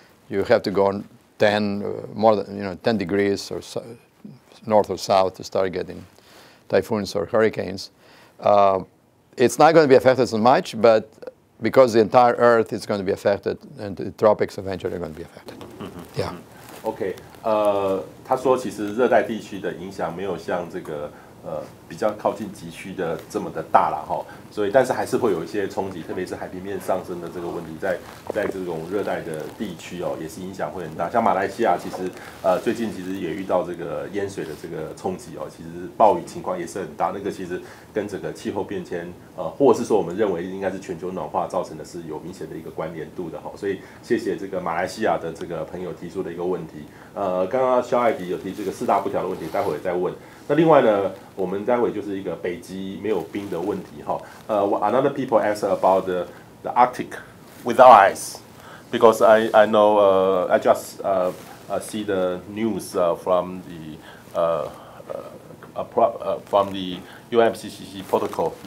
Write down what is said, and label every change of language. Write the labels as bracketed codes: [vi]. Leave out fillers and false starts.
[en] You have to go 10 degrees or north or south to start getting typhoons or hurricanes. It's not going to be affected so much, but because the entire Earth is going to be affected, and the tropics eventually are going to be affected. Yeah. [zh] OK， 他说其实热带地区的影响没有像这个比较靠近极区的这么的大啦所以但是还是会有一些冲击，特别是海平面上升的这个问题，在这种热带的地区也是影响会很大。像马来西亚其实最近其实也遇到这个淹水的这个冲击其实暴雨情况也是很大，那个其实跟整个气候变迁或者是说我们认为应该是全球暖化造成的是有明显的一个关联度的所以谢谢这个马来西亚的这个朋友提出的一个问题。刚刚肖艾迪有提这个4大不调的问题，待会再问。那另外呢，我们待会就是一个北极没有冰的问题 [en] Another people ask about the Arctic without ice, because I know I just see the news from the UNFCCC protocol.